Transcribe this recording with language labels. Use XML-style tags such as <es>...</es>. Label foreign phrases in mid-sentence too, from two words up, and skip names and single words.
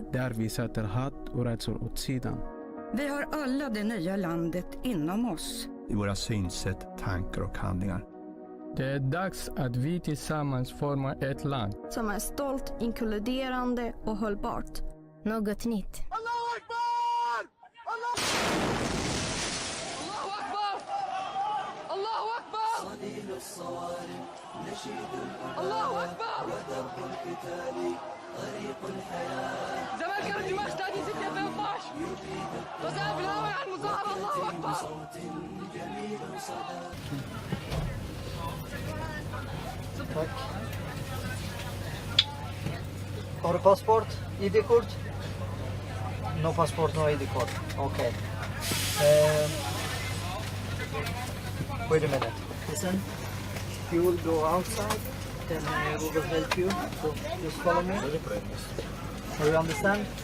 <sv>där vi sätter hat och rädsla åt sidan. Vi har alla det nya landet inom oss. I våra synsätt, tankar och handlingar. Det är dags att vi tillsammans formar ett land som är stolt, inkluderande och hållbart. Något nytt.</sv> <ar>الله أكبر! الله أكبر! الله أكبر! زمان كان الجماعة اشتادين 6/15 وزاد بالهواء على المظاهرة الله أكبر.</ar> <sv>Tack. Har du passport? ID-kort?</sv> <en>No passport, no ID-kort. Okay. Wait a minute. Listen. You will go outside, then we will help you. So just follow me. Do you understand?</en>